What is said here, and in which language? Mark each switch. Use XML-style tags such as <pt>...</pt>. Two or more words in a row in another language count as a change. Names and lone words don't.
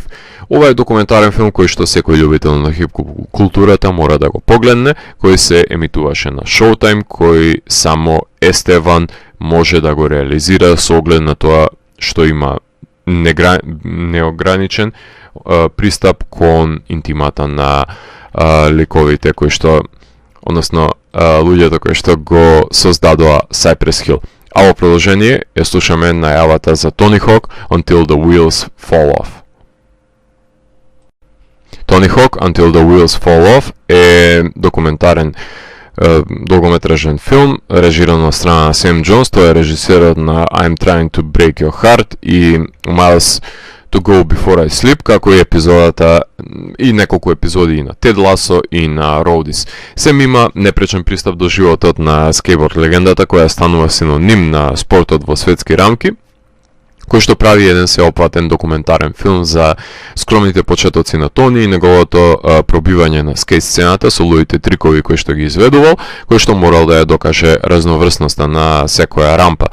<mk>Ова е документарен филм кој што секој љубител на хип-хоп културата мора да го погледне, кој се емитуваше на Showtime, кој само Естеван може да го реализира со оглед на тоа што има неограничен, пристап кон интимата на ликовите кои што, односно луѓето кои што го создадоа Cypress Hill. А во продолжение ја слушаме најавата за Tony Hawk Until the Wheels Fall Off. Tony Hawk Until the Wheels Fall Off е документарен долгометражен филм, режиран од страна на Сэм Джонс. Тој е режисерот на I'm Trying to Break Your Heart и Miles to Go Before I Sleep, како и епизодата и неколку епизоди и на Тед Ласо и на Роудис. Сем има непречен пристап до животот на скейтборд легендата, која станува синоним на спортот во светски рамки, кој што прави еден сеопфатен документарен филм за скромните почетоци на Тони и неговото пробивање на скейт сцената со луѓите трикови кои што ги изведувал, кој што морал да ја докаже разноврсноста на секоја рампа.</mk>